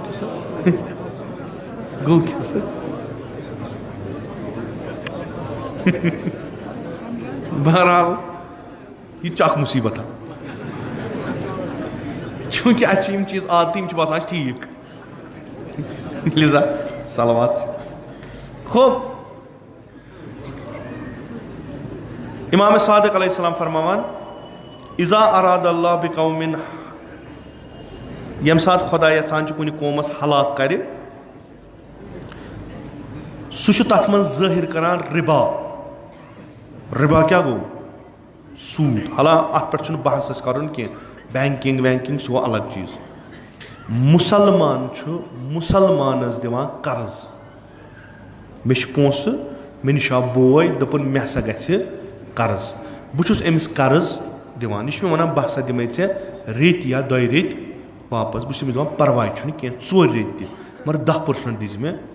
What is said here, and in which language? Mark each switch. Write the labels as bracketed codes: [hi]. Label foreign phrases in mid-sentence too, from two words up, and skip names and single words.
[ks] گوٚو کیٛاہ سا بہرحال یہِ تہِ چھُ اکھ مُصیٖبتہ چوٗنٛکہِ اَسہِ چھِ یِم چیٖز عادتٕے یِم چھِ باسان اَسہِ ٹھیٖک لِذا صلوات خوب امام صادق [ar] علیہ السلام [ks] فرماوان [ar] اِذا اراد اللہ بقومٍ [ks] ییٚمہِ ساتہٕ خۄدا یژھان چھُ کُنہِ قومس ہلاک کرِ سُہ چھُ تتھ منٛز ظٲہِر کران رِبا کیٛاہ گوٚو سوٗد حالانکہِ اتھ پٮ۪ٹھ چھُنہٕ بحث اسہِ کرُن کینٛہہ بینکِنگ وینکِنگ سُہ گوٚو الگ چیٖز مُسلمان چھُ مُسلمانس دِوان قرض مےٚ چھِ پونٛسہٕ مےٚ نِش آو بوے دوٚپُن مےٚ ہسا گژھِ قرض بہٕ چھُس أمِس قرض دِوان یہِ چھُ مےٚ ونان بہٕ ہسا دِمے ژےٚ رٮ۪تۍ یا 2 رٮ۪تۍ واپس بہٕ چھُس أمِس دِوان پرواے چھُنہٕ کینٛہہ 4 رٮ۪تۍ تہِ مگر 10% دِزِ مےٚ